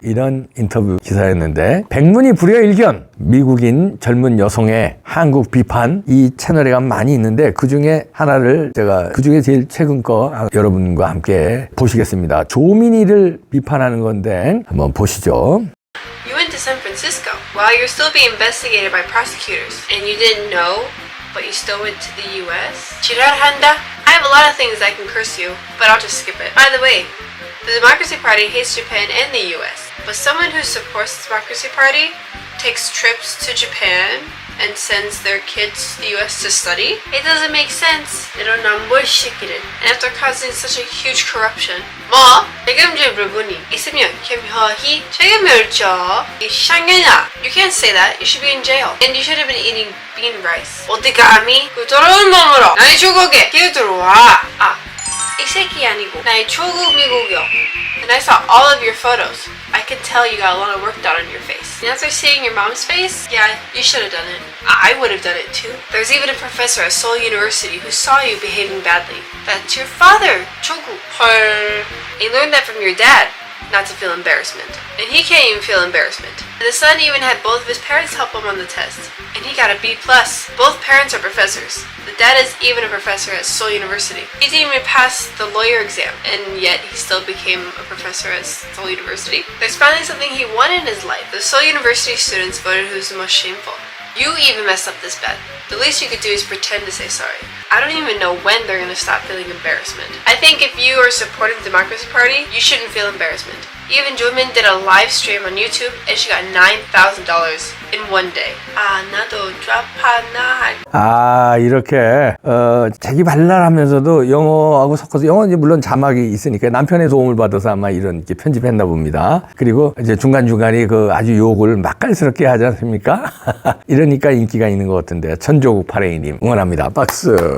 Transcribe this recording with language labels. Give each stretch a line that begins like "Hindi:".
Korean: 이런 인터뷰 기사였는데, 백문이 불여일견, 미국인 젊은 여성의 한국 비판, 이 채널에 가면 많이 있는데 그 중에 하나를 제가 제일 최근 거 여러분과 함께 보시겠습니다. 조민희를 비판하는 건데 한번 보시죠.
English: You went to San Francisco while you're still being investigated by prosecutors, and you didn't know, but you still went to the U.S.?
Korean: 지랄한다?
English: I have a lot of things I can curse you, but I'll just skip it. By the way, the Democracy Party hates Japan and the U.S., but someone who supports the Democracy Party takes trips to Japan and sends their kids to the US to study? It doesn't make sense.
Korean: 이런 남몰시키는,
English: and after causing such a huge corruption.
Korean: 뭐? 책임질 부분이 있으면 겸허히 책임을 져. 이 샹년아.
English: You can't say that. You should be in jail. And you should have been eating bean rice.
Korean: 어디 감히 그 더러운 몸으로 나의 조국에 끼어들어와. 이 새끼 아니고 나의 조국 미국이요.
English: And I saw all of your photos. I can tell you got a lot of work done on your face. And after seeing your mom's face, yeah, you should have done it. I would have done it too. There's even a professor at Seoul University who saw you behaving badly. That's your father, 조국.
Korean: 헐.
English: You learned that from your dad, not to feel embarrassment. And he can't even feel embarrassment. The son even had both of his parents help him on the test, and he got a B+. Both parents are professors. The dad is even a professor at Seoul University. He didn't even pass the lawyer exam, and yet he still became a professor at Seoul University. There's finally something he wanted in his life. The Seoul University students voted who's the most shameful. You even messed up this bad. The least you could do is pretend to say sorry. I don't even know when they're gonna stop feeling embarrassment. I think if you are supporting the Democracy Party, you shouldn't feel embarrassment. Even Jomin did a live stream on YouTube and she got $9,000 in one day.
Korean: 나도 좌파나. 이렇게 자기 발랄하면서도 영어하고 섞어서, 영어는 물론 자막이 있으니까 남편의 도움을 받아서 아마 이렇게 편집했나 봅니다. 그리고 이제 중간중간에 그 아주 욕을 맛깔스럽게 하지 않습니까? 이러니까 인기가 있는 것 같은데, 천조국 파레이님 응원합니다. 박수.